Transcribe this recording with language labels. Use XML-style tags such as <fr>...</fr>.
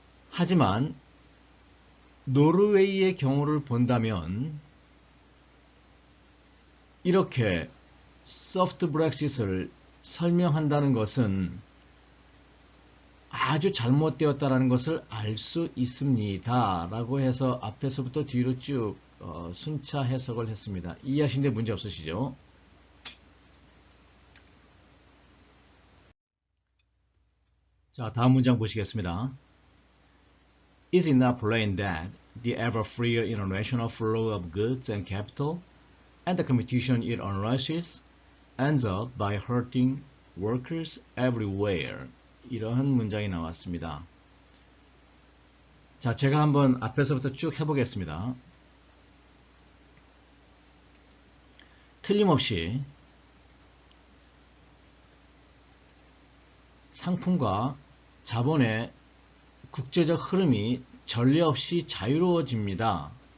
<ko>하지만 노르웨이의 경우를 본다면 이렇게 soft Brexit을 설명한다는 것은 아주 잘못되었다는 것을 알 수 있습니다. 라고 해서 앞에서부터 뒤로 쭉 순차 해석을 했습니다. 이해하시는데 문제 없으시죠? 자, 다음 문장 보시겠습니다.</ko> <en>Is it not plain that the ever-freer international flow of goods and capital and the competition it unleashes ends up by hurting workers everywhere?</en> <ko>이러한 문장이 나왔습니다. 자, 제가 한번 앞에서부터 쭉 해보겠습니다. 틀림없이 상품과 자본의 국제적 흐름이 전례 없이 자유로워집니다.</ko>